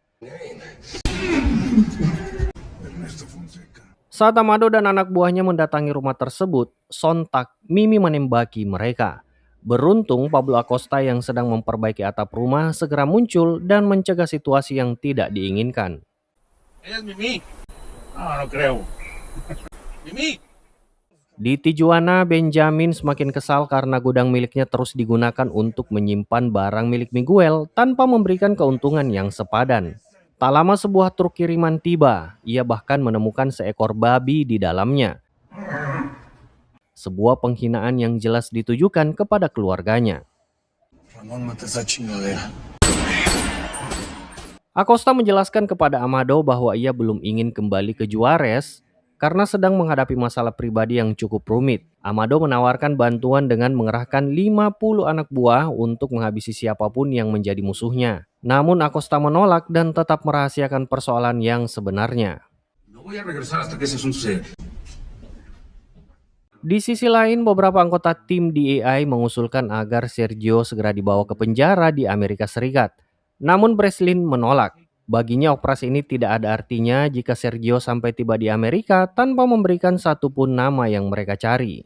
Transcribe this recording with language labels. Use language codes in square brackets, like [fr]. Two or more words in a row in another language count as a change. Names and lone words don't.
[id] Ernesto Fonseca. Saat Amado dan anak buahnya mendatangi rumah tersebut, sontak Mimi menembaki mereka. Beruntung Pablo Acosta yang sedang memperbaiki atap rumah segera muncul dan mencegah situasi yang tidak diinginkan. [es] ¿Ella es Mimi? No, no creo. Mimi. [id] Di Tijuana, Benjamin semakin kesal karena gudang miliknya terus digunakan untuk menyimpan barang milik Miguel tanpa memberikan keuntungan yang sepadan. Tak lama sebuah truk kiriman tiba, ia bahkan menemukan seekor babi di dalamnya. Sebuah penghinaan yang jelas ditujukan kepada keluarganya. [es] Ramón, mata esa chingadera. [id] Acosta menjelaskan kepada Amado bahwa ia belum ingin kembali ke Juarez karena sedang menghadapi masalah pribadi yang cukup rumit. Amado menawarkan bantuan dengan mengerahkan 50 anak buah untuk menghabisi siapapun yang menjadi musuhnya. Namun Acosta menolak dan tetap merahasiakan persoalan yang sebenarnya. [es] No voy a regresar hasta que ese asunto se... [id] Di sisi lain, beberapa anggota tim DEA mengusulkan agar Sergio segera dibawa ke penjara di Amerika Serikat. Namun Breslin menolak. Baginya operasi ini tidak ada artinya jika Sergio sampai tiba di Amerika tanpa memberikan satupun nama yang mereka cari.